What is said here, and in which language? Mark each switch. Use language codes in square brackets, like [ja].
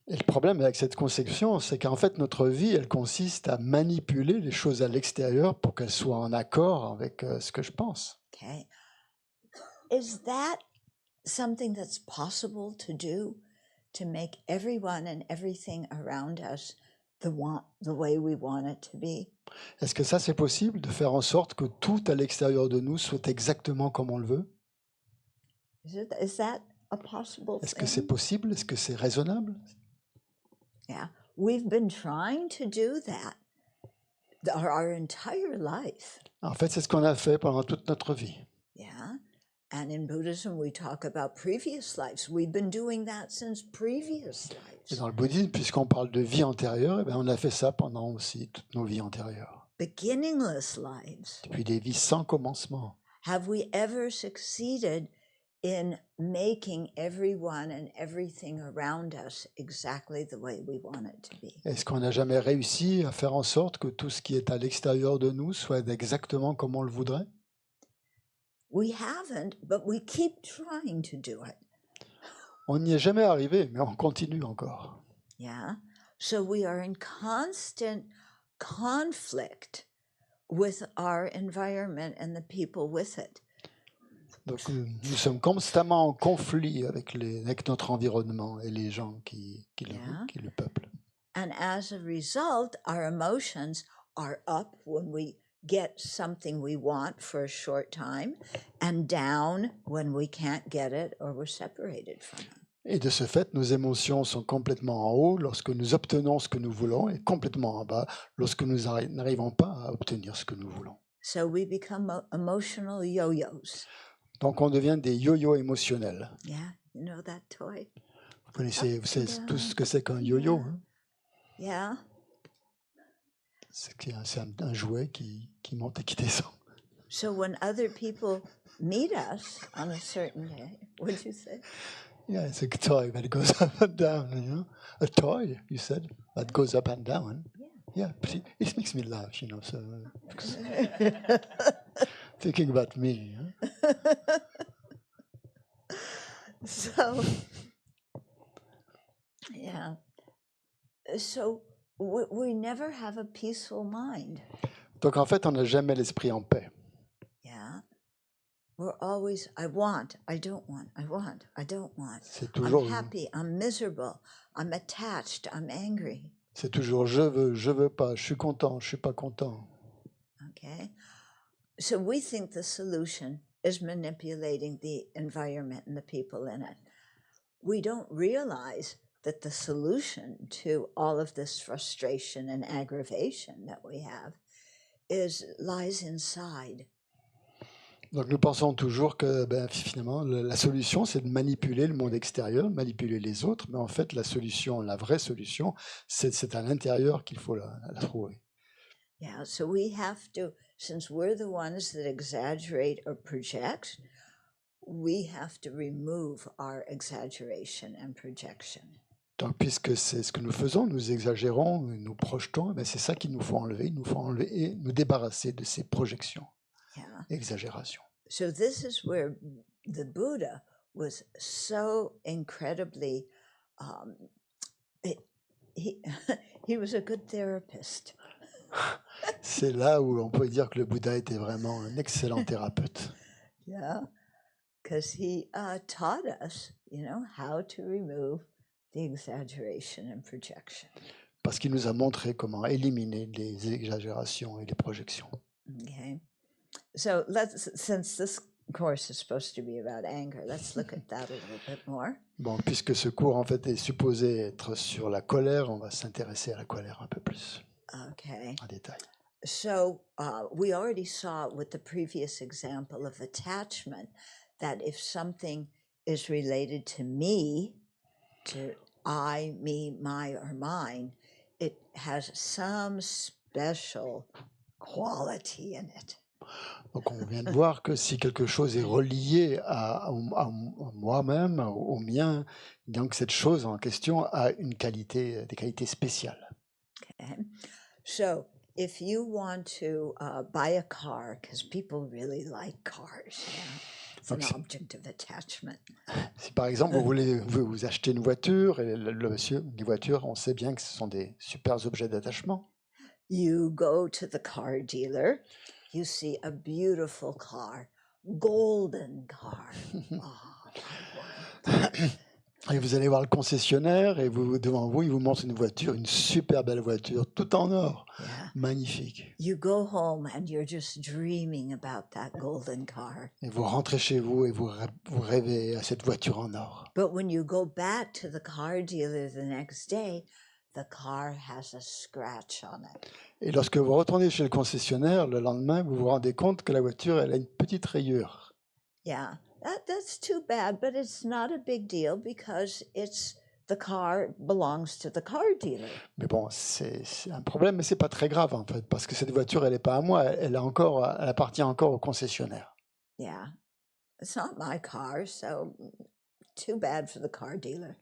[fr] Et le problème avec cette conception, c'est qu'en fait, notre vie, elle consiste à manipuler les choses à l'extérieur pour qu'elles soient en accord avec ce que je pense. [en] Okay. Is that something that's possible to do, to make everyone and everything around us the way we want it to be? [fr] Est-ce que ça, c'est possible, de faire en sorte que tout à l'extérieur de nous soit exactement comme on le veut? [en] Is that a possible [fr] Est-ce que [en] thing? [fr] c'est possible? Est-ce que c'est raisonnable? [en] Yeah, we've been trying to do that our entire life. [fr] En fait, c'est ce qu'on a fait pendant toute notre vie. [en] Yeah, and in Buddhism, we talk about previous lives. We've been doing that since previous [fr] Et [en] lives. [fr] dans le bouddhisme, puisqu'on parle de vie antérieure, eh bien, on a fait ça pendant aussi toutes nos vies antérieures. [en] Beginningless lives. [fr] Depuis des vies sans commencement. [en] Have we ever succeeded in making everyone and everything around us exactly the way we want it to be? [fr] Est-ce qu'on n'a jamais réussi à faire en sorte que tout ce qui est à l'extérieur de nous soit exactement comme on le voudrait? [en] We haven't, but we keep trying to do it. [fr] On n'y est jamais arrivé, mais on continue encore. [en] Yeah. So we are in constant conflict with our environment and the people with it. [fr] Donc nous sommes constamment en conflit avec notre environnement et les gens qui le peuplent. [en] And as a result, our emotions are up when we get something we want for a short time and down when we can't get it or we're separated from it. [fr] Et de ce fait, nos émotions sont complètement en haut lorsque nous obtenons ce que nous voulons et complètement en bas lorsque nous n'arrivons pas à obtenir ce que nous voulons. [en] So we become emotional yo-yos. [fr] Donc on devient des yo-yo émotionnels. [en] Yeah, you know that toy? [fr] Vous savez tout ce que c'est qu'un yo-yo, hein? [en] Yeah. [fr] C'est un jouet qui monte et qui descend. [en] So when other people meet us on a certain day, what'd you say? Yeah, it's a toy that goes up and down, you know. A toy, you said, that goes up and down. Yeah, but it makes me laugh, you know. So thinking about me. Huh? So, yeah. So we never have a peaceful mind. [fr] Donc en fait, on n'a jamais l'esprit en paix. [en] Yeah. We're always, I want, I don't want, I want, I don't want. [fr] C'est [en] I'm [fr] toujours, [en] happy, I'm miserable, I'm attached, I'm angry. [fr] c'est toujours je veux pas, je suis content, je suis pas content. [en] Okay. So we think the solution is manipulating the environment and the people in it. We don't realize that the solution to all of this frustration and aggravation that we have lies inside. [fr] Donc nous pensons toujours que finalement la solution c'est de manipuler le monde extérieur, manipuler les autres, mais en fait la solution, la vraie solution, c'est à l'intérieur qu'il faut la trouver. [en] Yeah, so we have to, since we're the ones that exaggerate or project, we have to remove our exaggeration and projection. [fr] Donc puisque c'est ce que nous faisons, nous exagérons, nous projetons, c'est ça qu'il nous faut enlever, et nous débarrasser de ces projections, [en] Yeah. [fr] exagérations. [en] So this is where the Buddha was so incredibly, he he was a good therapist. [fr] C'est là où on peut dire que le Bouddha était vraiment un excellent thérapeute. [en] Yeah, because he taught us, how to remove the exaggeration and projection. [fr] Parce qu'il nous a montré comment éliminer les exagérations et les projections. [en] Okay, so since this course is supposed to be about anger, let's look at that a little bit more. [fr] Bon, puisque ce cours en fait est supposé être sur la colère, on va s'intéresser à la colère un peu plus [en] Okay. [fr] en détail. [en] So we already saw with the previous example of attachment that if something is related to me, to I, me, my, or mine, it has some special quality in it. [fr] Donc on vient de voir que si quelque chose est relié à moi-même, au mien, donc cette chose en question a des qualités spéciales. [en] Okay. So if you want to buy a car, because people really like cars, it's an object of attachment. [fr] Si par exemple vous voulez vous acheter une voiture, et les voitures, on sait bien que ce sont des super objets d'attachement. [en] You go to the car dealer, you see a beautiful car, golden car. Oh, I want it. [fr] Et vous allez voir le concessionnaire et devant vous, il vous montre une voiture, une super belle voiture, tout en or, [en] Yeah. [fr] magnifique. [en] You go home and you're just dreaming about that golden car. [fr] Et vous rentrez chez vous et vous rêvez à cette voiture en or. [en] But when you go back to the car dealer the next day, the car has a scratch on it. [fr] Et lorsque vous retournez chez le concessionnaire, le lendemain, vous vous rendez compte que la voiture, elle a une petite rayure. [en] Yeah, that's too bad, but it's not a big deal because the car belongs to the car dealer. [fr] Mais bon, c'est un problème, mais c'est pas très grave en fait, parce que cette voiture, elle n'est pas à moi, elle appartient encore au concessionnaire. [en] Yeah, it's not my car, so too bad for the car dealer.